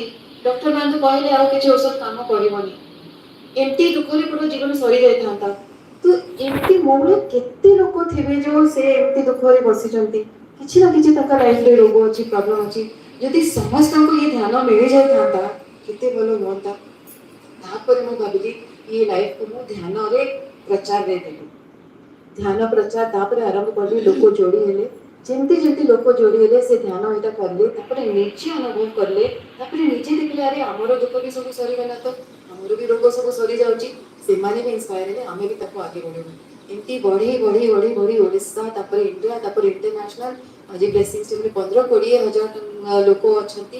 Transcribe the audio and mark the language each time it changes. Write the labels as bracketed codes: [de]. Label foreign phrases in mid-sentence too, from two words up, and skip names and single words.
[or] ଡକ୍ଟର ମାନେ ତ କହିଲେ ଆଉ କିଛି ଔଷଧ କାମ କରିବନି, ଏମିତି ଦୁଃଖରେ ପୁରା ଜୀବନ ସରିଯାଇଥାନ୍ତା। ତ ଏମିତି ମୋ ଭଳି କେତେ ଲୋକ ଥିବେ ଯୋଉ ସେ ଏମିତି ଦୁଃଖରେ ବସିଛନ୍ତି, କିଛି ନା କିଛି ତାଙ୍କ ଲାଇଫରେ ରୋଗ ଅଛି, ପ୍ରୋବ୍ଲେମ ଅଛି। ଯଦି ସମସ୍ତଙ୍କୁ ଏ ଧ୍ୟାନ ମିଳିଯାଇଥାନ୍ତା କେତେ ଭଲ ହୁଅନ୍ତା। ତାପରେ ମୁଁ ଭାବିଲି [hi] ये लाइफ को [or] ମୁଁ ଧ୍ୟାନରେ ପ୍ରଚାର ଦେଇଦେଲି। ଧ୍ୟାନ ପ୍ରଚାର ତାପରେ ଆରମ୍ଭ କଲି। ଲୋକ ଯୋଡ଼ି ହେଲେ, ଯେମିତି ଯେମିତି ଲୋକ ଯୋଡ଼ି ହେଲେ ସେ ଧ୍ୟାନ ଏଇଟା କଲେ, ତାପରେ ନିଜେ ଅନୁଭବ କଲେ, ତାପରେ ନିଜେ ଦେଖିଲେ ଆରେ ଆମର ଦୁଃଖ ବି ସବୁ ସରିଗଲା, ତ ଆମର ବି ରୋଗ ସବୁ ସରିଯାଉଛି। ସେମାନେ ବି ଇନ୍ସପାୟାର ହେଲେ, ଆମେ ବି ତାକୁ ଆଗେ ବଢ଼େଇବୁ। ଏମିତି ବଢ଼ି ବଢ଼ି ବଢ଼ି ବଢ଼ି ଓଡ଼ିଶା, ତାପରେ ଇଣ୍ଡିଆ, ତାପରେ ଇଣ୍ଟରନ୍ୟାସନାଲ, ଆଜି ବ୍ଲେସିଂସ୍ ଟିମ୍ରେ 15-20 ହଜାର ଲୋକ ଅଛନ୍ତି।